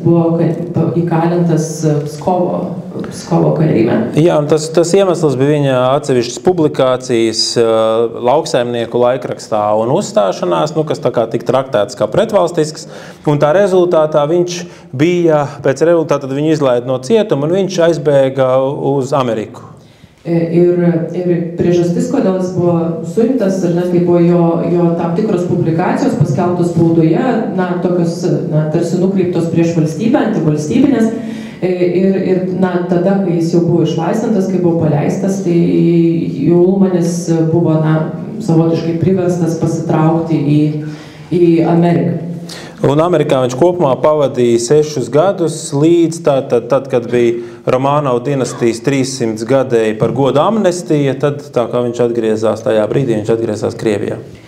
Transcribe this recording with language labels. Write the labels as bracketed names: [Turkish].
[Lithuanian] buvo įkalintas Pskovo kalėjime. [Latvian] Jā, un tas iemesls bija viņa atsevišķas publikācijas lauksaimnieku laikrakstā un uzstāšanās, kas tā kā tika traktēts kā pretvalstisks, un tā rezultātā viņš bija, pēc rezultātā viņu izlaida no cietuma, un viņš aizbēga uz Ameriku. [Lithuanian] Ir priežastis, kodėl jis buvo suimtas, ir netgi buvo jo tam tikros publikacijos paskelbtos spaudoje, tokios tarsi nukreiptos prieš valstybę, antivalstybinės. Ir tada, kai jis jau buvo išlaisvintas, kai buvo paleistas, tai Ulmanis buvo savotiškai priverstas pasitraukti į Ameriką. [Latvian] Un Amerikā viņš kopumā pavadīja 6 gadus līdz tad, kad bija Romanovs dinastijas 300 gadēji par godu amnestija, tad tā kā viņš atgriezās tajā brīdī, viņš atgriezās Krievijā.